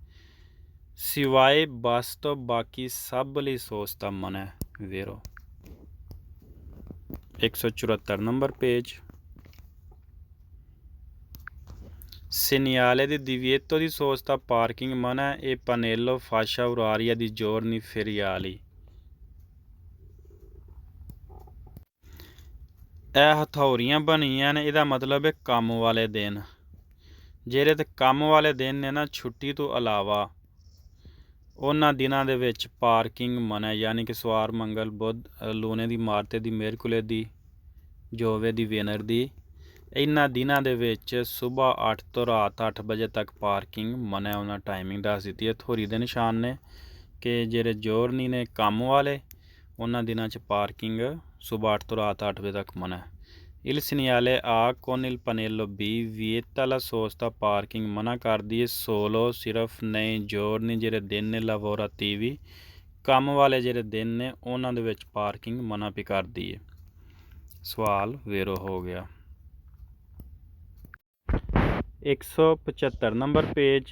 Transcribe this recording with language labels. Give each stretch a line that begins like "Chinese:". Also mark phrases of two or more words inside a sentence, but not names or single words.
Punjabi: ਸਿਵਾਏ ਬੱਸ ਤੋਂ ਬਾਕੀ ਸਭ ਲਈ ਸੋਸਤਾ ਮਨਾ। ਵੇਰੋ। 174 ਨੰਬਰ ਪੇਜ।
Italian: segnale di divieto di sosta
Punjabi: ਪਾਰਕਿੰਗ ਮਨਾ ਇਹ
Italian: pannello fascia oraria ਦੀ giorni feriali।
Punjabi: ਇਹ ਹਥੌਰੀਆਂ ਬਣੀਆਂ ਨੇ, ਇਹਦਾ ਮਤਲਬ ਹੈ ਕੰਮ ਵਾਲੇ ਦਿਨ। ਜਿਹੜੇ ਤੇ ਕੰਮ ਵਾਲੇ ਦਿਨ ਨੇ ਨਾ, ਛੁੱਟੀ ਤੋਂ ਇਲਾਵਾ ਉਹਨਾਂ ਦਿਨਾਂ ਦੇ ਵਿੱਚ ਪਾਰਕਿੰਗ ਮਨਾ, ਯਾਨੀ ਕਿ ਸਵਾਰ ਮੰਗਲ ਬੁੱਧ
Italian: lune dì marte dì mercole dì giove dì vener dì,
Punjabi: ਇਹਨਾਂ ਦਿਨਾਂ ਦੇ ਵਿੱਚ ਸੁਬਾਹ 8 ਤੋਂ ਰਾਤ 8 ਵਜੇ ਤੱਕ ਪਾਰਕਿੰਗ ਮਨਾ। ਉਹਨਾਂ ਟਾਈਮਿੰਗ ਦੱਸ ਦਿੱਤੀ ਹੈ, ਹਥੌਰੀ ਦੇ ਨਿਸ਼ਾਨ ਨੇ ਕਿ ਜਿਹੜੇ ਜੋਰਨੀ ਨੇ ਕੰਮ ਵਾਲੇ ਉਹਨਾਂ ਦਿਨਾਂ 'ਚ ਪਾਰਕਿੰਗ ਸੁਬਾਹ 8 ਤੋਂ ਰਾਤ 8 ਵਜੇ ਤੱਕ ਮਨਾ ਹੈ।
Italian: Il segnale A con il pannello B vieta la sosta parking,
Punjabi: ਮਨਾ ਕਰਦੀ ਹੈ solo ਸਿਰਫ
Italian: nei giorni
Punjabi: ਜਿਹੜੇ ਦਿਨ ਨੇ lavorativi, ਕੰਮ ਵਾਲੇ ਜਿਹੜੇ ਦਿਨ ਨੇ ਉਹਨਾਂ ਦੇ ਵਿੱਚ ਪਾਰਕਿੰਗ ਮਨਾ ਵੀ ਕਰਦੀ ਹੈ। ਸਵਾਲ ਵੇਰੋ ਹੋ ਗਿਆ। 175 ਨੰਬਰ ਪੇਜ।